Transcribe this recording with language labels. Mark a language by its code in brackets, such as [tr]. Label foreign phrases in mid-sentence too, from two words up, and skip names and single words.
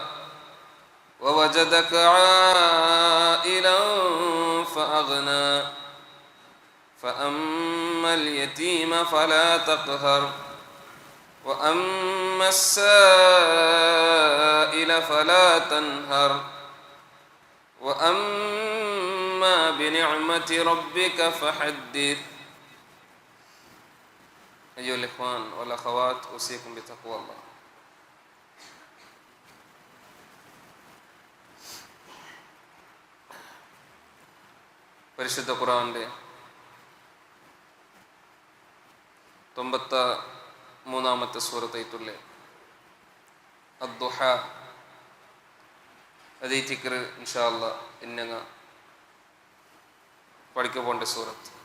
[ar] ووجدك عائلا فأغنى فأما اليتيم فلا تقهر وأما السائل فلا تنهر وأما بنعمة ربك فحدث. أيها الإخوان والأخوات، أوصيكم بتقوى الله. [ml] പരിശുദ്ധ ഖുർആന്റെ 93-ാമത്തെ സൂറത്തായിട്ടുള്ള അദ്ദുഹ അതൈതിക്കർ [ar] إن شاء الله [ml] ഇന്നങ്ങ പഠിക്ക പോണ്ട സൂറത്ത്.